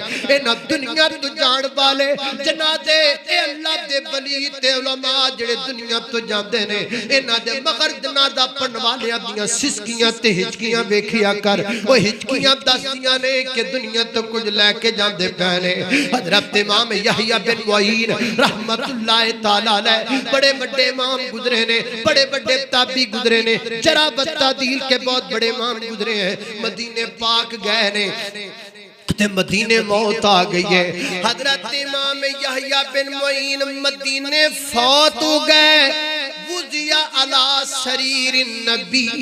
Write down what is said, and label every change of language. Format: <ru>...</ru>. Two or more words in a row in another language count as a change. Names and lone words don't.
<pa>انہاں دنیا توں جان والے جنازے اے اللہ دے ولی تے علماء جیڑے دنیا توں جاندے نے، انہاں دے مگر جنازہ پڑھن والیاں دیاں سسکیاں تے ہچکیاں ویکھیا کر. او ہچکیاں دسدیاں نے کہ دنیا توں کجھ لیکے جاندے پے نے. حضرت امام یحییٰ بن معین</pa> <ar>رحمة الله تعالى عليه</ar> <pa>بڑے بڑے امام گزرے نے، بڑے بڑے تابی گزرے نے، ذرا بتادیل کے بہت بڑے امام گزرے ہیں. مدینے پاک گئے نے تے مدینے موت آ گئی ہے. حضرت امام یحییٰ بن معین مدینے فوت ہو گئے,</pa> <ar>وضع على سرير النبي.</ar>